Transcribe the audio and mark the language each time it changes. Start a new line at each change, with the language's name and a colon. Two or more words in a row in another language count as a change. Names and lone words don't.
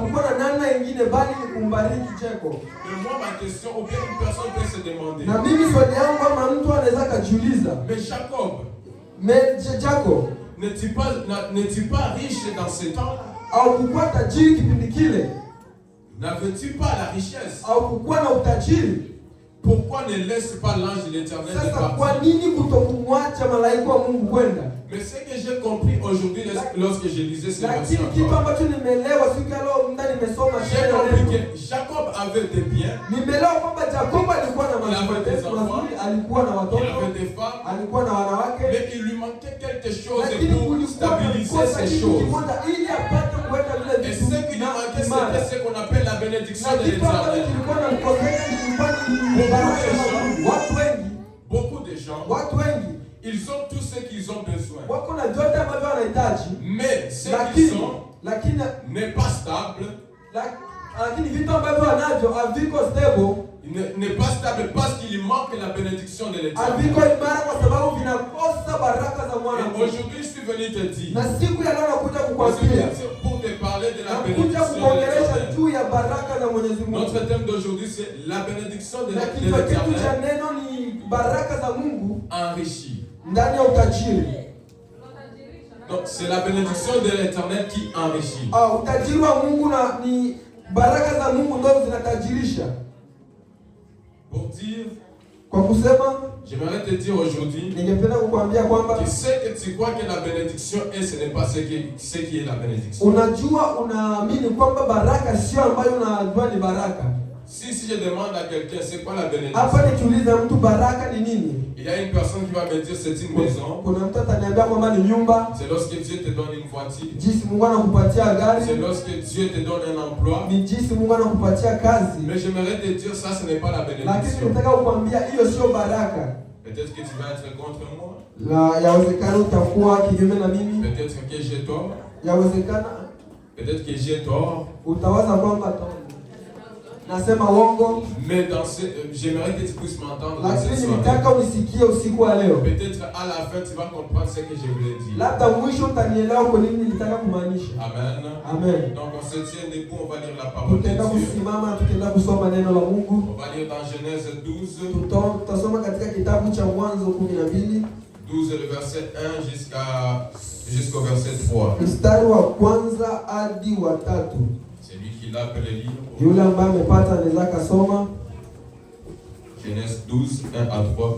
French: Mais moi, ma question, ou bien une personne peut se demander, mais Jacob, n'es-tu pas riche dans ce temps-là? N'avais-tu pas la richesse?
Swahili: Au kukuwa na utajiri?
French: Pourquoi ne laisse pas l'ange de l'Éternel
Swahili: Sasa kwa
French: partir?
Swahili: nini kutokumwacha malaika wa Mungu kwenda?
French: Mais ce que j'ai compris aujourd'hui lorsque je lisais ces versets,
Swahili: Lakini kitu ambacho nimeelewa siku ya leo muda nimesoma
French: j'ai compris que Jacob avait des biens,
Swahili: nimeelewa kwamba Jacob alikuwa na
French: Il avait des enfants,
Swahili: alikuwa na
French: il
Swahili: watoto,
French: avait des femmes,
Swahili: alikuwa na wanawake,
French: mais il lui manquait quelque chose
Swahili: lakini
French: pour
Swahili: kulikuwa na
French: stabiliser
Swahili: kosa
French: ces
Swahili: kitu
French: choses.
Swahili: kimoja ili apate kuweka vile
French: Et
Swahili: vitu
French: ce qui lui manquait, c'était ce qu'on appelle la bénédiction
Swahili: na
French: de
Swahili: kitu ambacho
French: l'Éternel.
Swahili: kilikuwa na mkoseka kilikuwa ni baraka ya Mungu.
French: Beaucoup de gens,
Swahili: Watu wengi
French: ils ont tout ce qu'ils ont besoin.
Swahili: wako na vyote ambavyo wanahitaji,
French: Mais ce qu'ils ont
Swahili: lakini
French: n'est pas stable.
Swahili: lakini vitu ambavyo wanavyo haviko stable,
French: N'est pas stable parce qu'il manque la bénédiction de
Swahili: haviko
French: l'Éternel.
Swahili: imara kwa sababu vinakosa baraka za mwana.
French: Et aujourd'hui, je suis venu te dire,
Swahili: Na siku ya leo nakuja kukwambia,
French: pour te parler de la
Swahili: nakuja
French: bénédiction de
Swahili: kuongelesha
French: l'Éternel.
Swahili: juu ya baraka za Mwenyezi Mungu.
French: Notre thème d'aujourd'hui, c'est la bénédiction de
Swahili: Na kichwa chetu cha
French: l'Éternel
Swahili: neno ni baraka za Mungu
French: enrichie.
Swahili: ndani ya utajiri.
French: Donc, c'est la bénédiction de l'Éternel qui enrichit.
Swahili: Utajiri wa Mungu ni baraka za Mungu ndio zinatajirisha.
French: Pour dire,
Swahili: Kwa kusema,
French: j'aimerais te dire aujourd'hui
Swahili: ningependa kukuambia kwamba
French: que ce que tu crois que la bénédiction est, ce n'est pas ce qui est la bénédiction.
Swahili: unajua, unaamini kwamba baraka sio ambayo unajua ni baraka.
French: Si je demande à quelqu'un c'est quoi la bénédiction,
Swahili: Hapa nikiuliza mtu baraka ni nini,
French: il y a une personne qui va me dire c'est une maison.
Swahili: kuna mtu ataniambia kwamba ni nyumba,
French: C'est lorsque Dieu te donne une voiture.
Swahili: jinsi Mungu anakupatia
French: C'est
Swahili: gari,
French: lorsque Dieu te donne un emploi.
Swahili: ni jinsi Mungu anakupatia kazi.
French: Mais j'aimerais te dire ça, ce n'est pas la
Swahili: Lakini
French: bénédiction.
Swahili: nataka kukwambia hiyo sio baraka.
French: Peut-être que tu vas être contre moi.
Swahili: Yawezekana utakuwa kinyume na mimi,
French: Peut-être que j'ai tort.
Swahili: yawezekana
French: Peut-être que j'ai tort.
Swahili: utawaza kwamba nasema uongo,
French: Mais j'aimerais que tu puisses m'entendre dans cette
Swahili: lakini
French: soirée.
Swahili: nitaka unisikie usiku wa leo.
French: Peut-être à la fin tu vas comprendre ce que je voulais dire.
Swahili: Labda mwisho utanielewa kwa nini nilitaka kumaanisha.
French: Amen.
Swahili: Amen.
French: Donc on se tient debout, on va lire la parole de
Swahili: Tutaenda
French: Dieu.
Swahili: kusimama na tutaenda kusoma neno la Mungu.
French: On va lire dans Genèse 12.
Swahili: Tutasoma katika kitabu cha Mwanzo 12,
French: 12 le verset 1 jusqu'au verset 3.
Swahili: mstari wa kwanza hadi wa 3.
French: C'est lui qui l'a appelé lire.
Swahili: Yule ambaye amepata anaweza kasoma
French: Genèse 12, 1 à 3.